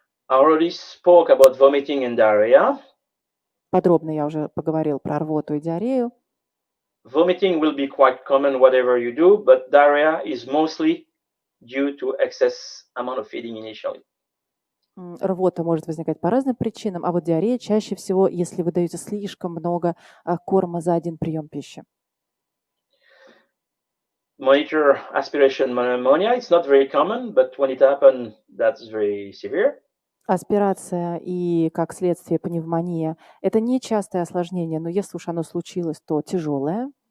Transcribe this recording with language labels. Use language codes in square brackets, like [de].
[en] I already spoke about vomiting and diarrhea. [ru] Подробно я уже поговорил про рвоту и диарею. [en] Vomiting will be quite common whatever you do, but diarrhea is mostly due to excess amount of feeding initially. [ru] Рвота может возникать по разным причинам, а вот диарея чаще всего, если вы даете слишком много корма за один прием пищи. [en] Monitor aspiration pneumonia. It's not very common, but when it happens, that's very severe. [ru] Аспирация и, как следствие, пневмония – это нечастое осложнение, но если уж оно случилось, то тяжелое.